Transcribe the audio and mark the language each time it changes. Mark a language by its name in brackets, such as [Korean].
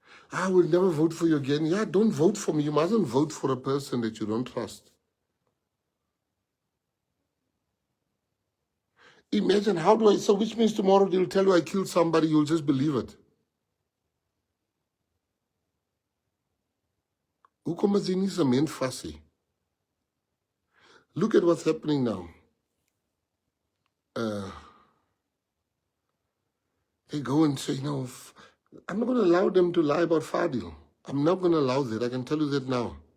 [English] I will never vote for you again. Yeah, don't vote for me. You mustn't vote for a person that you don't trust. Imagine, so which means tomorrow they'll tell you I killed somebody, you'll just believe it. [Afrikaans] Hoekom is jy nie sement vas nie? [English] Look at what's happening now. They go and say, no, I'm not going to allow them to lie about Fadiel. I'm not going to allow that. I can tell you that now.